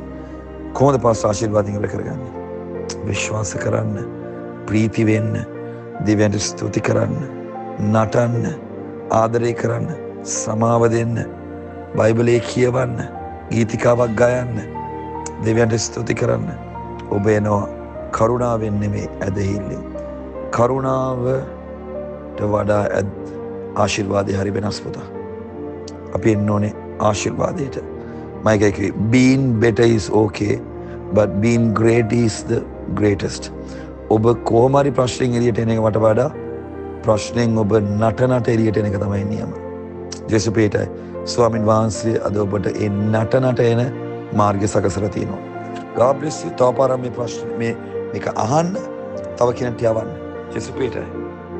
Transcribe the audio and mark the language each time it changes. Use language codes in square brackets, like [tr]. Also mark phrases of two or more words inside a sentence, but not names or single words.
[si] කොහොමද පාස් ආශිර්වාදයෙන් ඉවර කරගන්නේ? විශ්වාස කරන්න, ප්‍රීති වෙන්න, දෙවියන්ට ස්තුති කරන්න, නටන්න, ආදරය කරන්න, සමාව දෙන්න, බයිබලයේ කියවන්න, ගීතිකාවක් ගයන්න, දෙවියන්ට ස්තුති කරන්න. ඔබ එනවා කරුණාවෙන් නෙමෙයි ඇදහිල්ලෙන්. කරුණාවට වඩා ආශිර්වාදය හරි වෙනස් පුතා. අපි එන්න ඕනේ ආශිර්වාදයට. [en] මයිකයි being better is okay but being great is the greatest. [si] ඔබ කොහොම හරි ප්‍රශ්නෙන් එළියට එන එකට වඩා ප්‍රශ්නෙන් ඔබ නටනට එළියට එන එක තමයි නියම. ජේසුපේටයි ස්වාමින් වහන්සේ අද ඔබට ඒ නටනට එන මාර්ගය සකසලා තියෙනවා. [en] God bless you. [si] තව පාරක් මේ ප්‍රශ්න මේක අහන්න තව කෙනෙක්ට යවන්න. ජේසුපේටයි